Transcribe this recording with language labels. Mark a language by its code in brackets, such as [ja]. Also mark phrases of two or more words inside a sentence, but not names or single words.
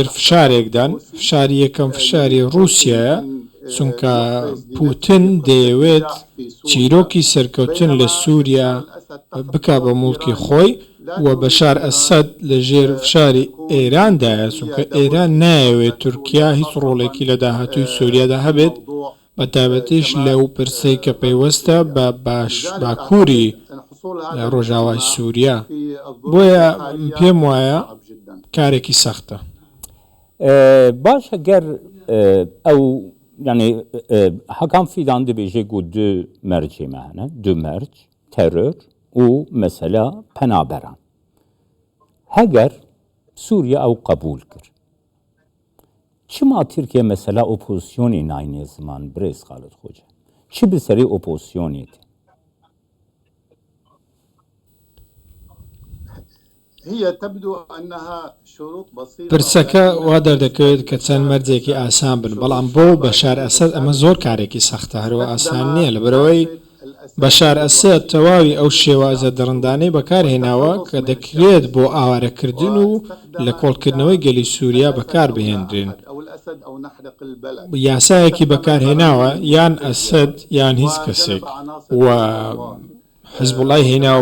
[ckb] فشارێکدان فشاری یەکەم فشاری رووسیایە چونکە پوتین دەیەوێت چیرۆکی سەرکەوتن لە سووریا بکا بە موڵکی خۆی و بەشار ئەسەد لە ژێر فشاری ئێراندایە چونکە ئێران نایەوێت تورکیا هیچ ڕۆڵێکی لە داهاتووی سووریادا هەبێت بە تایبەتیش لەو پرسەی کە پەیوەستە بە باکووری ڕۆژاوای سووریا بۆیە پێم وایە کارێکی سەختە باش ئەگەر ئەو [ku] yani Hakan Fidan dibêje ku du mercê me hene, du merc, terör û mesela penaberan. Heger Sûriye ew qebûl kir. Çima Tirkiye mesela opozisyonê nayîne ziman birêz Xalid Xoca? Çi bi serê opozisyonê tê? [ckb] پرسەکە وا دەردەکەوێت کە چەند مەرجێکی ئاسان بن بەڵام بۆ بەشار ئەسەد ئەمە زۆر کارێکی سەختە هەروە ئاسان نییە لەبەرەوەی بەشار ئەسەد تەواوی ئەو شێوازە دڕندانەی بەکارهێناوە کە دەکرێت بۆ ئاوارەکردن و لە کۆڵکردنەوەی گەلی سووریا بەکار بهێنرێن یاسایەکی بەکارهێناوە یان ئەسەد یان هیچ کەسێک و حزبوڵای هێناوە